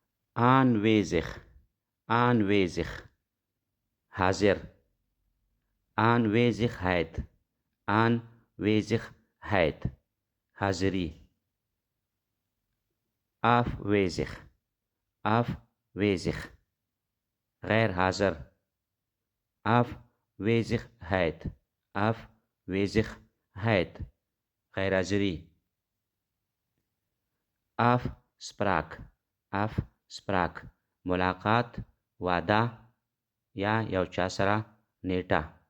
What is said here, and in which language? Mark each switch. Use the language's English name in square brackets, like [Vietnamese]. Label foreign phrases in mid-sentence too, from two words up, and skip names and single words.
[Dutch] aanwezig, aanwezig, حاضر. aanwezigheid, aanwezigheid, حاضری. afwezig, afwezig, [Pashto] غیر حاضر. [Dutch] afwezigheid, afwezigheid, [Pashto] غیر حاضری. [Dutch] afspraak, afspraak, [Pashto] ملاقات، وعده یا یو چا سره نیټه.